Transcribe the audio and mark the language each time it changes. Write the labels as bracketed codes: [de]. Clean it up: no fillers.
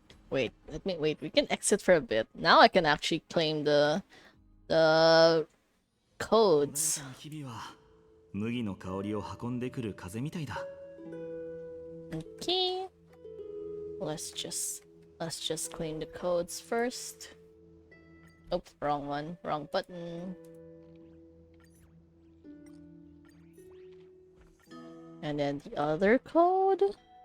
[en] Wait, we can exit for a bit. Now I can actually claim the codes. [ja] 日々は麦の香りを運んでくる風みたいだ。 [en] Okay. Let's just claim the codes first. Oops, wrong one. Wrong button. And then the other code.